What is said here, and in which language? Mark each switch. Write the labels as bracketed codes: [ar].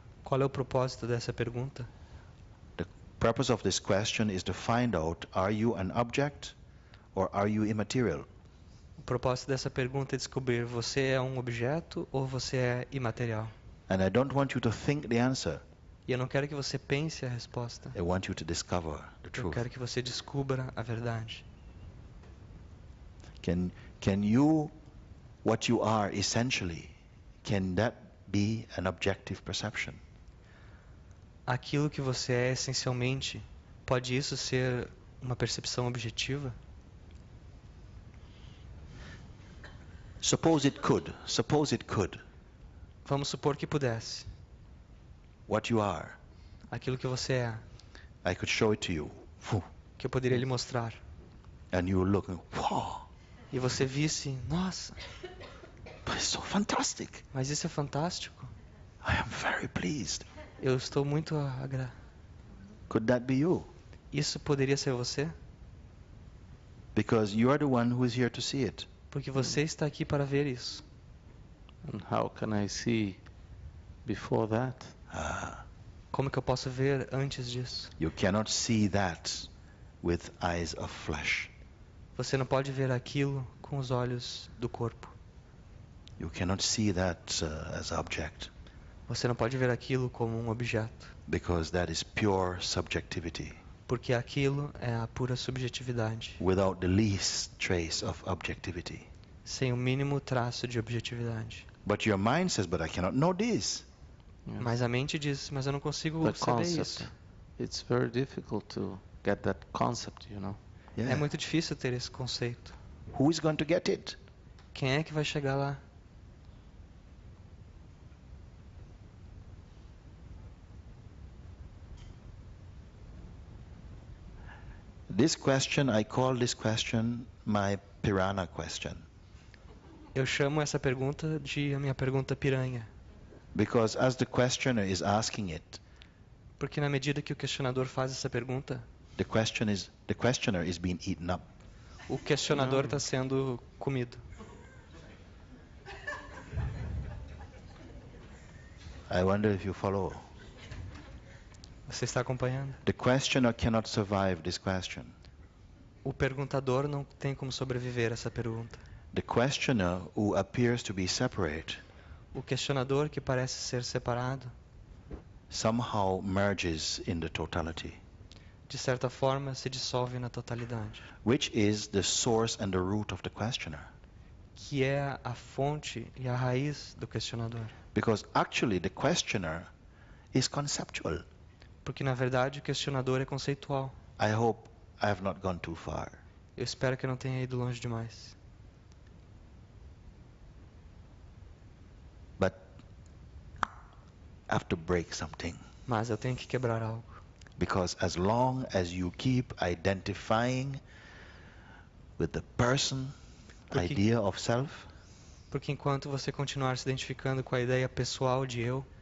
[pt] Qual é o propósito dessa pergunta? [en] The purpose of this question is to find out, are you an object or are you immaterial? [pt] O propósito dessa pergunta é descobrir você é um objeto ou você é imaterial. [en] And I don't want you to think the answer. [pt] E eu não quero que você pense a resposta. [en] I want you to discover the [pt] Eu [en] truth. [pt] quero que você descubra a verdade. [en] Can you, what you are essentially, can that be an objective perception? [pt] Aquilo que você é essencialmente, pode isso ser uma percepção objetiva? [en] Suppose it could. Suppose it could. [pt] Vamos supor que pudesse. [en] What you are. [pt] Aquilo que você é, [en] I could show it to you. Phew. [pt] que eu poderia lhe mostrar. [en] And you look, wow, [pt] E você visse, nossa, [en] but it's so fantastic. [pt] mas isso é fantástico. [en] I am very pleased. [pt] Eu estou muito [en] Could that be you? [pt] Isso poderia ser você? [en] Because you are the one who is here to see it. [pt] Porque você está aqui para ver isso. [en] And how can I see before that? Ah, [pt] Como que eu posso ver antes disso? [en] you cannot see that with eyes of flesh. [pt] Você não pode ver aquilo com os olhos do corpo. [en] You cannot see that as object. [pt] Você não pode ver aquilo como um objeto. [en] Because that is pure subjectivity. [pt] Porque aquilo é a pura subjetividade. [en] Without the least trace of objectivity. [pt] Sem o mínimo traço de objetividade. [en] But your mind says, but I cannot know this. Yes. [pt] Mas a mente diz, mas eu não consigo [en] The [pt] saber [en] concept. [pt] isso. [en] It's very difficult to get that concept, Yeah. [pt] É muito difícil ter esse conceito. [en] Who is going to get it? [pt] Quem é que vai chegar lá? [en] This question, I call this question my piranha question. [pt] Eu chamo essa pergunta de a minha pergunta piranha. [en] Because as the questioner is asking it, [pt] Porque na medida que o questionador faz essa pergunta, [en] the questioner is being eaten up. [pt] o questionador está sendo comido. [en] I wonder if you follow. [pt] Você está acompanhando? [en] The questioner cannot survive this question. [pt] O perguntador não tem como sobreviver a essa pergunta. [en] The questioner who appears to be separate [pt] O questionador que parece ser separado, [en] somehow merges in the totality, [pt] de certa forma, se dissolve na totalidade, [en] which is the source and the root of the questioner. [pt] que é a fonte e a raiz do questionador. [en] Because actually the questioner is conceptual. [pt] Porque na verdade o questionador é conceitual. [en] I hope I have not gone too far. [pt] Eu espero que eu não tenha ido longe demais. [en] But I have to break something. [pt] Mas eu tenho que quebrar algo. [en] Because as long as you keep identifying with the person, [pt] Porque- [en] idea of self, [pt] Porque enquanto você continuar se identificando com a ideia pessoal de eu,